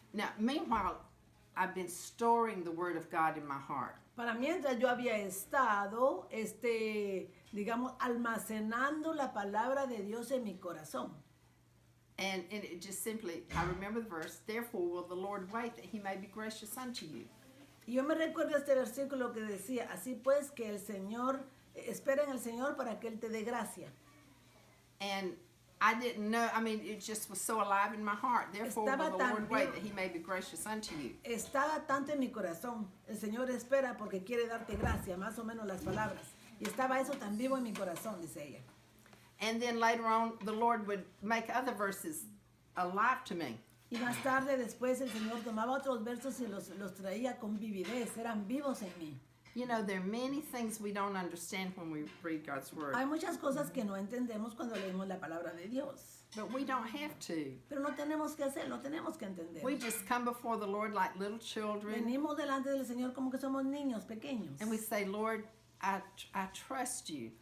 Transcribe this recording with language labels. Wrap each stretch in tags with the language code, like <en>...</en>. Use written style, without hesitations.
<en>Now, meanwhile, I've been storing the Word of God in my heart.</en> <es>Para mientras yo había estado, digamos, almacenando la palabra de Dios en mi corazón.</es> <en>And it just simply, I remember the verse, therefore will the Lord wait that He may be gracious unto you.</en> <es>Y yo me recuerdo este versículo que decía, así pues que el Señor, espera en el Señor para que Él te dé gracia.</es> <en>And I didn't know, I mean, it just was so alive in my heart. Therefore</en> <es>Estaba</es> <en>will the Lord</en> <es>tan</es> <en>wait</en> <es>vivo.</es> <en>that He may be gracious unto you.</en> <es>Estaba tanto en mi corazón, el Señor espera porque quiere darte gracia, más o menos las palabras. Y estaba eso tan vivo en mi corazón, dice ella.</es> <en>And then later on, the Lord would make other verses alive to me.</en> <es>Y más tarde, después, el Señor tomaba otros versos y los traía con vividez, eran vivos en mí.</es> <en>You know, there are many things we don't understand when we read God's Word,</en> <es>Hay muchas cosas que no entendemos cuando leemos la palabra de Dios.</es> <en>but we don't have to.</en> <es>Pero no tenemos que hacer, no tenemos que entender.</es> <en>We just come before the Lord like little children,</en> <es>Venimos delante del Señor como que somos niños pequeños.</es> <en>and we say, Lord, I trust you.</en>